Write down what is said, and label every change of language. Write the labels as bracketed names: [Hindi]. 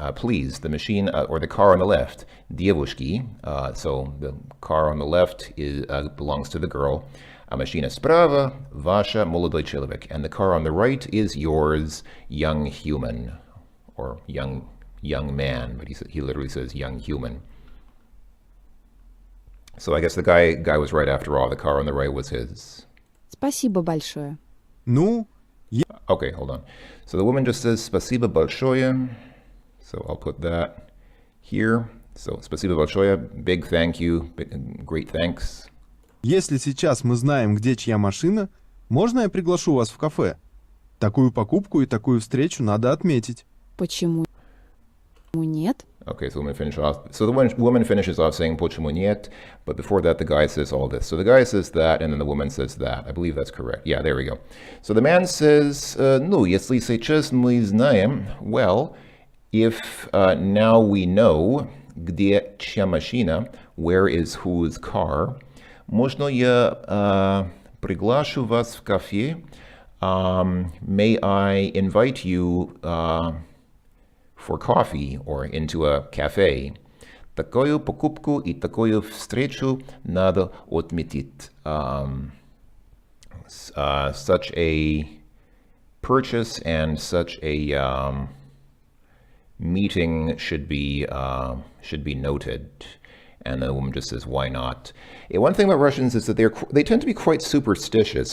[English] Please, the machine or the car on the left. [Russian] Девушки. [English] So the car on the left belongs to the girl. [Russian] А машина справа, ваша, молодой человек. [English] And the car on the right is yours, young human. Or young man, but he literally says young human. So I guess the guy was right after all. The car on the right was his. [Russian] Спасибо большое. Ну, [English] Okay, hold on. So the woman just says спасибо большое. So I'll put that here. So спасибо большое, big thank you, great thanks. [Russian] если сейчас мы знаем, где чья машина, можно я приглашу вас в кафе? Такую покупку и такую встречу надо отметить. Почему нет? [English] Okay, so the woman finishes off saying почему нет, but before that the guy says all this. So the guy says that, and then the woman says that. I believe that's correct. Yeah, there we go. [Russian] So the man says, ну, если сейчас мы знаем, well, if now we know где чья машина, where is whose car, можно я приглашу вас в кафе? [English] May I invite you for coffee or into a cafe? [Russian] Такую покупку и такую встречу надо отметить. [English] Such a purchase and such a meeting should be noted. And the woman just says, why not? One thing about Russians is that they tend to be quite superstitious.